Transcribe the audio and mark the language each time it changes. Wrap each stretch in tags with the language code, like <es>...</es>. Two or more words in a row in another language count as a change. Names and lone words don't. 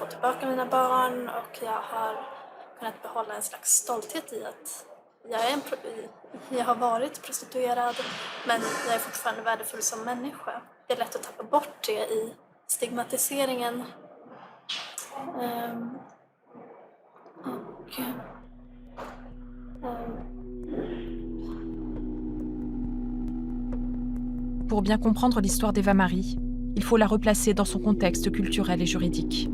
<sv>tillbaka mina barn, och jag har kunnat behålla en slags stolthet i att jag har varit prostituerad, men jag är fortfarande värdefull som människa. Det är lätt att tappa bort det i stigmatiseringen.</sv> <fr>Pour bien comprendre l'histoire d'Eva-Marie, il faut la replacer dans son contexte culturel et juridique.</fr>